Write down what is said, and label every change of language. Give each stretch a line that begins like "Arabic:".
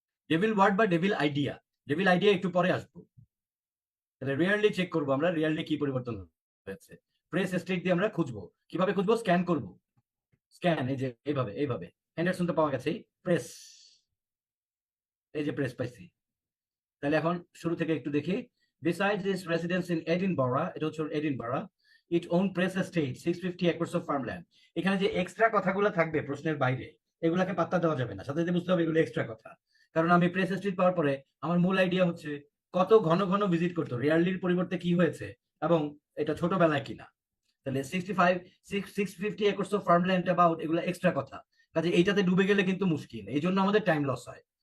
Bangla: Devil word বা devil idea, devil idea একটু পরে আসবো। তাহলে রিয়ারলি চেক করবো আমরা, রিয়ারলি কি পরিবর্তন হয়েছে। প্রেস স্টেট দিয়ে আমরা খুঁজবো, কিভাবে খুঁজবো? স্ক্যান করবো, স্ক্যান, এই যে এইভাবে এইভাবে। হ্যান্ডারসন তো পাওয়া গেছেই, প্রেস, এই যে প্রেস পাইছি। তাহলে এখন শুরু থেকে একটু দেখি।
English: Besides its residence in Edinburgh,
Bangla: এটা হচ্ছে Edinburgh,
English: it owned press estate 650 acres of farmland।
Bangla: এখানে যে এক্সট্রা কথাগুলো থাকবে প্রশ্নের বাইরে, এগুলাকে পাত্তা দেওয়া যাবে না, সাথে সাথে বুঝতে হবে এগুলো এক্সট্রা কথা। কারণ আমি প্রেস এস্টেট পাওয়ার পরে আমার মূল আইডিয়া হচ্ছে কত ঘন ঘন ভিজিট করতো, রিয়ারলির পরিবর্তে কি হয়েছে, এবং এটা ছোটবেলায় কিনা। তাহলে
English: 650 acres of farmland about,
Bangla: এগুলো এক্সট্রা কথা, কাজে এইটাতে ডুবে গেলে কিন্তু মুশকিল, এই জন্য আমাদের টাইম লস হয়।